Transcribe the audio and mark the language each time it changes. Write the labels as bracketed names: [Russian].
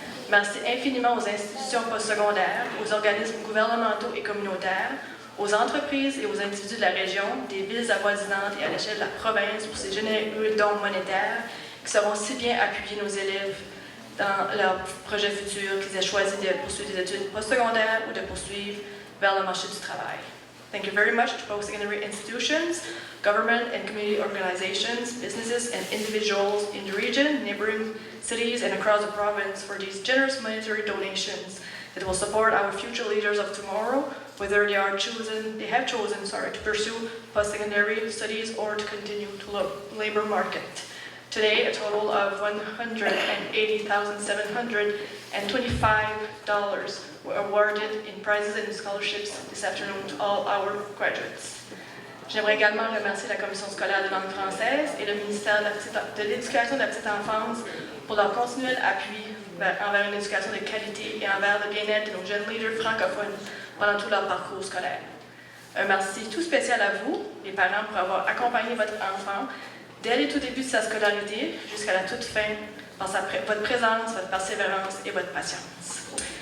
[French] Merci infiniment aux institutions postsecondaires, aux organismes gouvernementaux et communautaires, aux entreprises et aux individus de la région, des villes avoisinantes et à l'échelle de la province pour ces généreux dons monétaires qui sauront si bien appuyer nos élèves dans leurs projets futurs, qu'ils aient choisi de poursuivre des études postsecondaires ou de poursuivre vers le marché du travail. [English] Thank you very much to post-secondary institutions, government and community organizations, businesses and individuals in the region, neighboring cities and across the province for these generous monetary donations that will support our future leaders of tomorrow, whether they have chosen to pursue post-secondary studies or to continue to labor market. Today, a total of $180,725 were awarded in prizes and scholarships this afternoon to all our graduates. [French] J'aimerais également remercier la Commission scolaire de langue française et le ministère de l'Éducation de la petite enfance pour leur continuel appui envers une éducation de qualité et envers le bien-être de nos jeunes leaders francophones pendant tout leur parcours scolaire. Un merci tout spécial à vous, les parents, pour avoir accompagné votre enfant dès les tout débuts de sa scolarité jusqu'à la toute fin par votre présence, votre persévérance et votre patience.